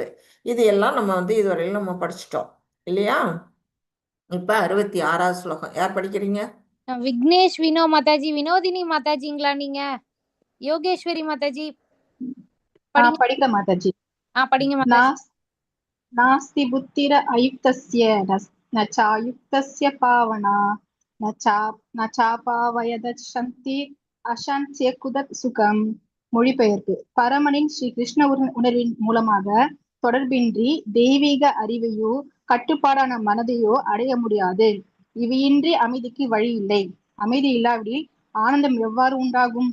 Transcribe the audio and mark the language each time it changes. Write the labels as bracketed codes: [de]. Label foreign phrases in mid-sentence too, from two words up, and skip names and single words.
[ta] இது எல்லாம் நம்ம இதுவரையிலும் நம்ம படிச்சிட்டோம் இல்லையா? இப்ப 66வது ஸ்லோகம் யார் படிக்கிறீங்க? விக்னேஷ் வினோ மாதாஜி. வினோதினி மாதாஜிங்களா நீங்க? யோகேஸ்வரி மாதாஜி படிங்க. படிக்க மாதாஜி. படிங்க மாதாஜி. [sa] नास्ति बुद्धिर अयुक्तस्य न चायुक्तस्य पावना न चापावयदशन्ति अशान्तस्य कुतः सुखम्. [ta] மொழிபெயர்ப்பு. பரமனின் ஸ்ரீ கிருஷ்ண உணர்வின் மூலமாக தொடர்பின்றி தெய்வீக அறிவையோ கட்டுப்பாடான மனதையோ அடைய முடியாது. இவையின்றி அமைதிக்கு வழி இல்லை. அமைதி இல்லாவிடில் ஆனந்தம் எவ்வாறு உண்டாகும்?